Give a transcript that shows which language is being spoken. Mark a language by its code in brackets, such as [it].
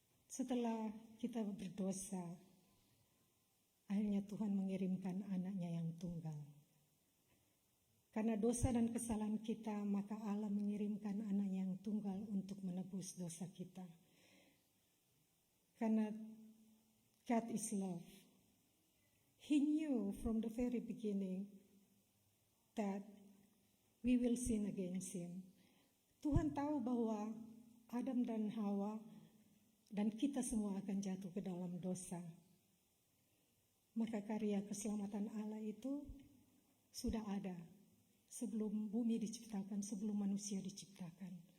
[id] Setelah kita berdosa, akhirnya Tuhan mengirimkan anaknya yang tunggal. Karena dosa dan kesalahan kita, maka Allah mengirimkan anaknya yang tunggal untuk menebus dosa kita. Karena [en] God is love. He knew from the very beginning that we will sin against Him. [id] Tuhan tahu bahwa Adam dan Hawa dan kita semua akan jatuh ke dalam dosa. Maka karya keselamatan Allah itu sudah ada sebelum bumi diciptakan, sebelum manusia diciptakan.